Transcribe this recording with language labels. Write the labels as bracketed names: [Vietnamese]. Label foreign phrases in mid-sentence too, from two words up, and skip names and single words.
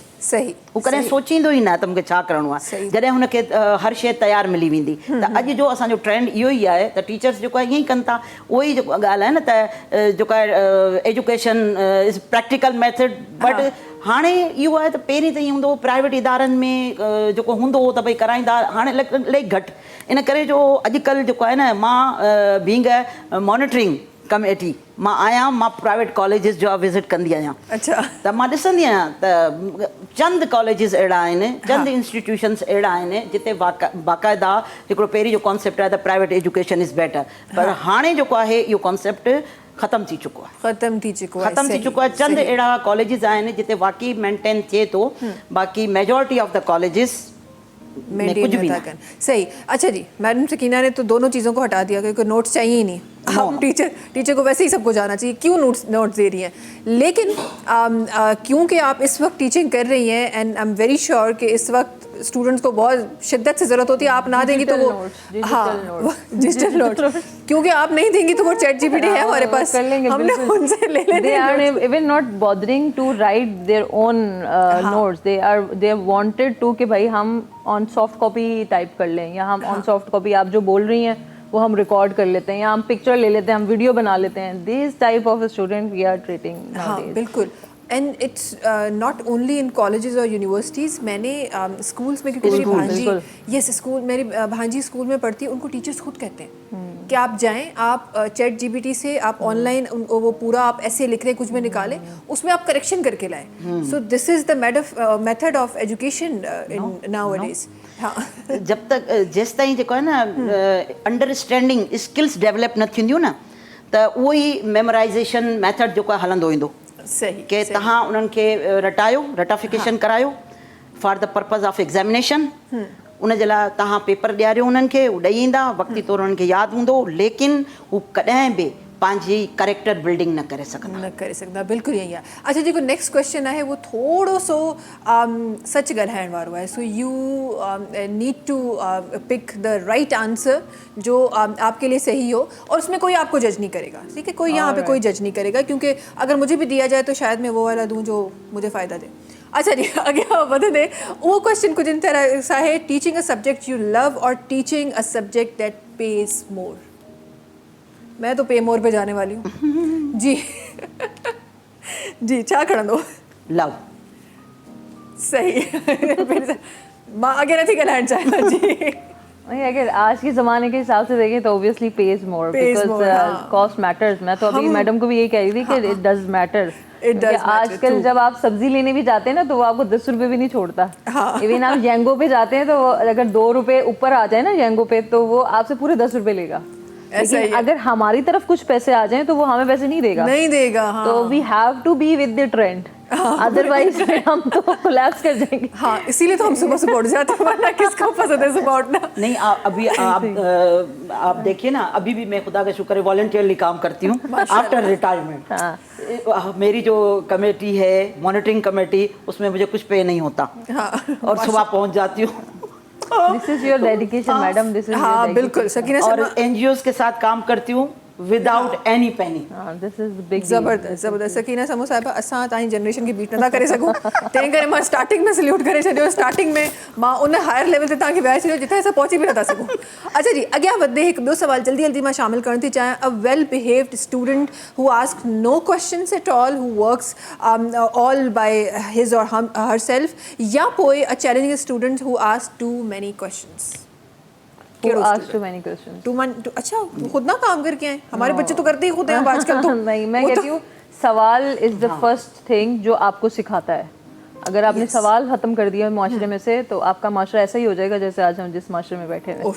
[Sindhi] सही. हू कॾहिं सोचींदो ई न त मूंखे छा करिणो आहे, जॾहिं हुनखे हर शइ तयारु मिली वेंदी. त अॼु जो असांजो ट्रेंड इहो ई आहे त टीचर्स जेको आहे ईअं ई कनि था. उहो ई जेको ॻाल्हि आहे न त जेको आहे [English] education is practical method, [Sindhi] बट हाणे इहो आहे त पहिरीं त ईअं हूंदो हो प्राइवेट इदारनि में जेको हूंदो हो त भई कराईंदा, हाणे इलाही घटि. इन करे जो अॼुकल्ह जेको आहे न, मां [English] being a monitoring committee [Sindhi] मां आहियां, मां [English] private colleges [Sindhi] जो विज़िट कंदी आहियां. अच्छा. त मां ॾिसंदी आहियां त चंद कॉलेजिस अहिड़ा आहिनि, चंद इंस्टीट्यूशन्स अहिड़ा आहिनि जिते बाक़ाइदा हिकिड़ो पहिरीं जो कॉन्सेप्ट आहे त [English] private education is better, [Sindhi] पर हाणे जेको आहे इहो कॉन्सेप्ट ख़तमु थी चुको आहे. ख़तमु थी चुको आहे. चंद अहिड़ा कॉलेजिस आहिनि जिते वाक़ई मेंटेन थिए थो, बाक़ी [English] majority of the colleges [Sindhi] में [Urdu] کچھ بھی نہیں. [Sindhi] सही. [Urdu] اچھا جی، میڈم سکینہ نے تو دونوں چیزوں کو ہٹا دیا کیونکہ نوٹس چاہیے ہی نہیں. ہم ٹیچر کو ویسے ہی سب کو جانا چاہیے، کیوں نوٹس دے رہی ہیں. لیکن کیونکہ آپ اس وقت ٹیچنگ کر رہی ہیں [English] and I am very sure [Urdu] کہ اس وقت اسٹوڈنٹس کو بہت شدت سے ضرورت ہوتی ہے. آپ نا دیں گی تو وہ ڈیجیٹل نوٹس کیونکہ آپ نہیں دیں گی تو وہ چیٹ جی پی ٹی ہے ہمارے پاس، ہم نے ان سے لے لینے. [English] They are even not bothering to write their own notes. They wanted to [Urdu] کہ بھائی ہم [English] on soft copy [Urdu] ٹائپ کر لیں، یا ہم [English] on soft copy [Urdu] آپ جو بول رہی ہیں وہ ہم ریکارڈ کر لیتے ہیں، یا ہم پکچر لے لیتے ہیں، ہم ویڈیو بنا لیتے ہیں. [English] This type of a student we are treating nowadays. [Urdu] ہاں بالکل. [English] And it's not only in colleges और यूनिवर्सिटीज़. [Urdu] میں نے اسکولز میں، کیونکہ میری بھانجی اسکول میں پڑھتی ہے، ان کو ٹیچرز خود کہتے ہیں کہ آپ جائیں، آپ چیٹ جی پی ٹی سے آپ آن لائن وہ پورا آپ ایسے لکھ رہے کچھ بھی نکالیں، اس میں آپ کریکشن کر کے لائیں. [English] So this is the method of education in nowadays. [Urdu] हाँ. [Sindhi] जब तक जेसि ताईं जेको आहे न [English] understanding skills [Sindhi] डेवलप न थींदियूं न, त उहो ई [English] memorization method [Sindhi] जेको आहे हलंदो ईंदो. सही. कि तव्हां उन्हनि खे रटायो, रटाफिकेशन करायो [English] for the purpose of examination. [Sindhi] उन जे लाइ तव्हां पेपर ॾियारियो उन्हनि खे, उहो ॾेई ईंदा, वक़्ती तौरु उन्हनि खे यादि हूंदो, लेकिन हू कॾहिं बि पंहिंजी [English] character building [Sindhi] न करे सघंदा. बिल्कुलु ईअं ई आहे. अच्छा, जेको [English] next question [Sindhi] आहे वो थोरो सो सच ॻाल्हाइण वारो आहे. [English] So you need to pick the right answer [Urdu] جو آپ کے لیے صحیح ہو، اور اس میں کوئی آپ کو جج نہیں کرے گا. ٹھیک ہے، کوئی یہاں پہ کوئی جج نہیں کرے گا، کیونکہ اگر مجھے بھی دیا جائے تو شاید میں وہ والا دوں جو مجھے فائدہ دے. اچھا جی، آگے بتا دیں. وہ کوئسچن کچھ ان طرح سا ہے, [English] teaching a subject you love [Urdu] और [English] teaching a subject that pays more. [Urdu] میں تو [English] pay more [Urdu] پہ جانے والی ہوں. [Sindhi] जी जी, छा खणंदो? लव. सही. मां आगे नथी ॻाल्हाइण चाहियां. जी [Urdu] اگر آج کے زمانے کے حساب سے دیکھیں تو آبویسلی [English] pays more, because cost matters. [Urdu] میں تو ابھی میڈم کو بھی یہی کہہ رہی تھی کہ [English] it does matter. [Urdu] آج کل جب آپ سبزی لینے بھی جاتے ہیں نا، تو وہ آپ کو 10 روپے بھی نہیں چھوڑتا. ایون آپ جینگو پہ جاتے ہیں تو اگر 2 روپے اوپر آ جائے نا جینگو پہ، تو وہ آپ سے پورے 10 روپے لے گا. لیکن اگر ہماری طرف کچھ پیسے آ جائیں تو وہ ہمیں پیسے نہیں دے گا. ہاں۔ تو [English] we have to be with the trend. [Urdu] اَدروائز ہم تو کولیپس کر جائیں گے. ہاں، اسی لیے تو ہم صبح صبح اٹھ جاتے ہیں، ورنہ کس کو پسند ہے صبح اٹھنا. نہیں ابھی آپ دیکھیے نا، ابھی بھی میں خدا کا شکر ہے والنٹیرلی کام کرتی ہوں [English] after retirement. [Urdu] میری جو کمیٹی ہے [English] monitoring committee, [Urdu] اس میں مجھے کچھ پے نہیں ہوتا. اور صبح پہنچ جاتی ہوں. [English] This is your dedication madam, this is [Urdu] ہاں بالکل سکینہ. اور این جی اوز کے ساتھ کام کرتی ہوں [English] without any penny. This is big [Urdu] زبردست زبردست. [Sindhi] सकीना समो साहिबा, असां तव्हांजी जनरेशन खे बीट नथा करे सघूं, तंहिं करे मां स्टार्टिंग में सल्यूट करे छॾियो. स्टार्टिंग में मां उन [English] higher level [Sindhi] ते तव्हांखे विहारे छॾियो जिथे असां पहुची बि नथा सघूं. अच्छा जी, अॻियां वधे हिकु ॿियो सवाल जल्दी जल्दी मां शामिल करणु थी चाहियां. [English] A well behaved student who ask no questions at all, who works all by his or her self, [Sindhi] या पोइ [English] a challenging student who ask too many questions. Too many questions. [Urdu] اچھا، خود نا کام کر کے آئے. ہمارے بچے تو کرتے ہی خود ہیں اب آج کل تو. نہیں، میں کہتی ہوں سوال [English] is the first thing [Urdu] جو آپ کو سکھاتا ہے. اگر آپ نے سوال ختم کر دیا معاشرے میں سے، تو آپ کا معاشرہ ایسا ہی ہو جائے گا جیسے آج ہم جس معاشرے میں بیٹھے ہیں.